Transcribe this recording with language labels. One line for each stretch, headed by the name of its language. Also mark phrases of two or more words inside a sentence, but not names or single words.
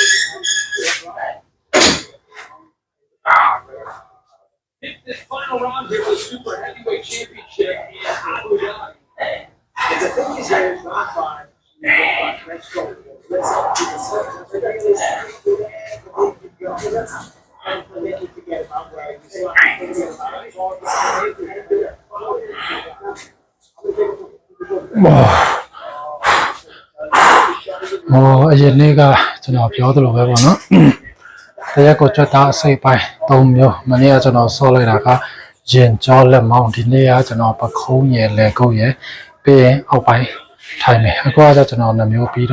English: This final round here was super heavyweight championship in Abu Dhabi. And the thing is, it's not fine. Let's go. Let's forget about where you
Burmese: Oh, အရင်နေ့ကကျွန်တော်ပြောသလိုပဲပေါ့နော်တရက်ကိုကြွတာအစိပ်ပိုင်း3မျိုးမနေ့ကကျွန်တော်ဆော့လိုက်တာကရင်ကြောလက်မောင်းဒီနေ့ကကျွန်တော်ပခုံးရယ်လေကုတ်ရယ်ပြီးရင်အောက်ပိုင်းထိုင်မယ်အခုကကျွန်တော်2မျိုးပြီး